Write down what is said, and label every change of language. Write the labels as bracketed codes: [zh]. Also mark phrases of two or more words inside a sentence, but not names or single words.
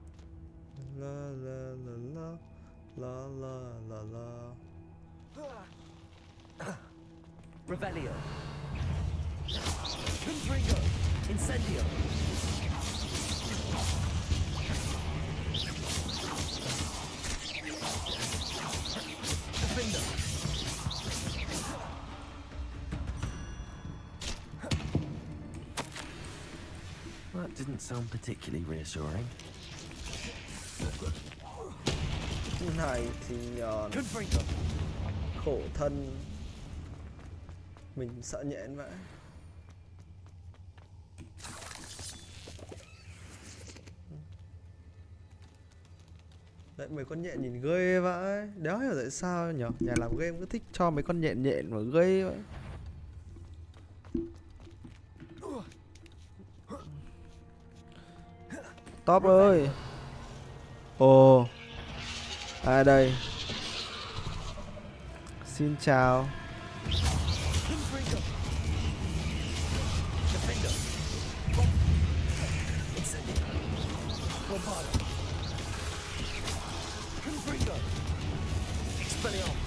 [vi] La la la la la la la la. Revelio. Confringo. Incendio. Defender. [en] That didn't sound particularly reassuring. [vi] Này thì nhòn. Confringo. Khổ thân. Mình sợ nhện vậy. Đấy, mấy con nhện nhìn ghê vậy. Đéo hiểu tại sao nhở. Nhà làm game cứ thích cho mấy con nhện nhện mà ghê vậy. Top ơi. Ồ. Ai đây? Xin chào. Confringo. Defender. Incendio. Bombado. Confringo. Expelliarmus.